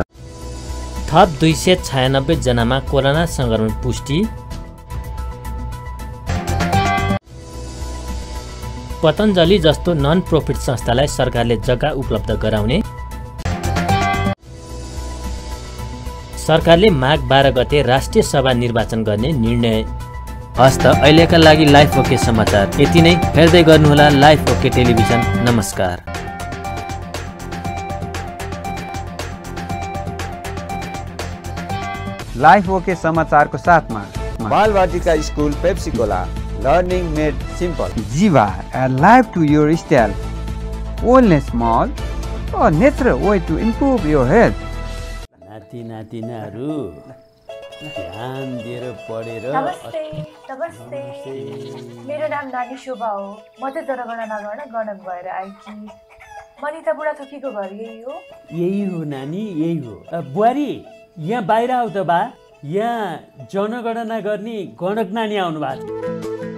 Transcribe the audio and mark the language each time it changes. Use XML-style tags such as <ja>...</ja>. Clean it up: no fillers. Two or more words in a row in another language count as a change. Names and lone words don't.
<ne>थप 296 जनामा कोरोना संक्रमण पुष्टि। पतञ्जलि जस्तो</ne> <en>non profit</en> <ne>संस्थालाई सरकारले जग्गा उपलब्ध गराउने। सरकारले माघ 12 गते राष्ट्रिय सभा निर्वाचन गर्ने निर्णय। हस्त अहिलेका लागि लाइफ ओके समाचार यति नै। हेर्दै गर्नुहोला लाइफ ओके टेलिभिजन। नमस्कार। लाइफ ओके समाचारको साथमा बालवाटिका स्कुल पेप्सिकोला,</ne> <en>learning made simple.</en> <ne>जीवा,</ne> <en>a life to your style. Wellness Mall, a natural way to improve your health.</en> <ne>नाति नातिनाहरू ध्यान दिएर पढेर नमस्ते नमस्ते मेरो नाम नानी शोभा हो। म चाहिँ जनगणना गर्न गणक भएर आएकी। मनिता बुढाथोकीको घर यही हो? यही हो नानी, यही हो। बुहारी यहाँ बाहिर आऊ त बा, यहाँ जनगणना गर्ने गणक नानी आउनु भएको छ।</ne>